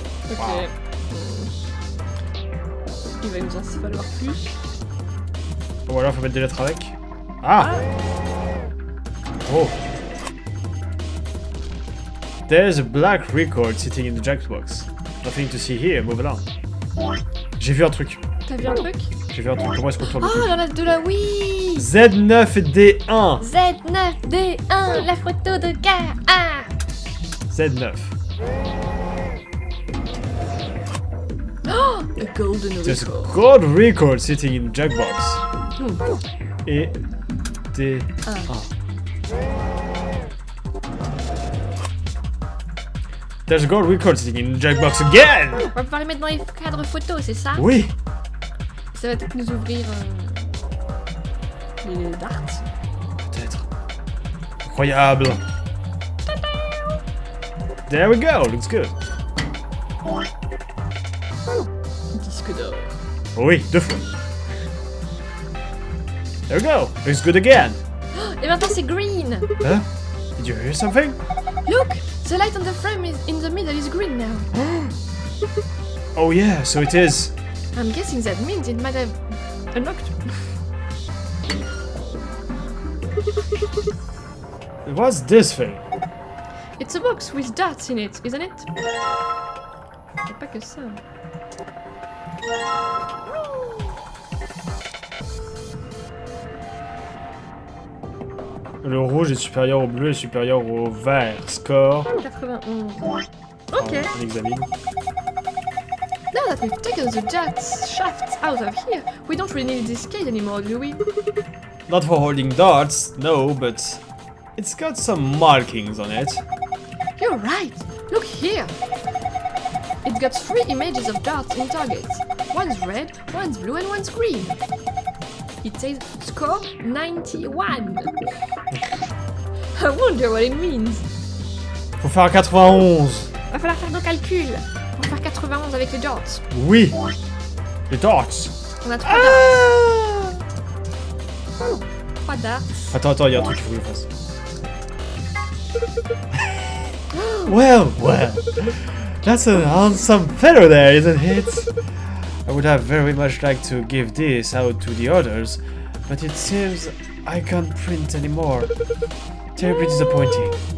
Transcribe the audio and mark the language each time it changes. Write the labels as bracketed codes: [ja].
[fr] Ok. Wow. Il va nous en falloir plus. Ou alors faut mettre des lettres avec. Ah! Oh! [en] There's a black record sitting in the jackbox. Nothing to see here, move along. [fr] J'ai vu un truc. T'as vu un truc? J'ai vu un truc. Comment est-ce qu'on tourne le Oh, truc? il y en a de la oui. Z9D1. Z9D1, la photo de K.A. Z9. [en] Oh, a golden There's a record. gold record sitting in the jackbox. [fr] Et D1. [en] There's a gold record sitting in the jackbox again. [fr] On va pouvoir les mettre dans les cadres photos, c'est ça? Oui. Ça va peut-être nous ouvrir les darts. Peut-être. Incroyable. [en] There we go, looks good. [fr] Disque d'or. Oui, 2 fois. [en] There we go, looks good again. [fr] Et maintenant c'est green. [en] Huh? Did you hear something? Look, the light on the frame is in the middle is green now. Oh yeah, so it is. I'm guessing that means it might have unlocked. What's this thing? It's a box with dots in it, isn't it? [fr] Y'a pas que ça. Le rouge est supérieur au bleu et supérieur au vert. [en] Score. 91. Ok. [fr] On examine. [en] Now that we've taken the dots shafts out of here, we don't really need this case anymore, do we? Not for holding darts, no, but it's got some markings on it. You're right. Look here. It's got 3 images of dots in targets. One's red, one's blue, and one's green. It says score 91. I wonder what it means. [fr] Faut faire un 91. Va falloir faire nos calculs pour faire 91 avec les dots. Oui. Les darts. On a 3 darts. 3 darts. Attends, il y a un truc qu'il faut que je fasse. [en] Well, that's an handsome fellow there, isn't it? I would have very much liked to give this out to the others, but it seems I can't print anymore. Terribly disappointing.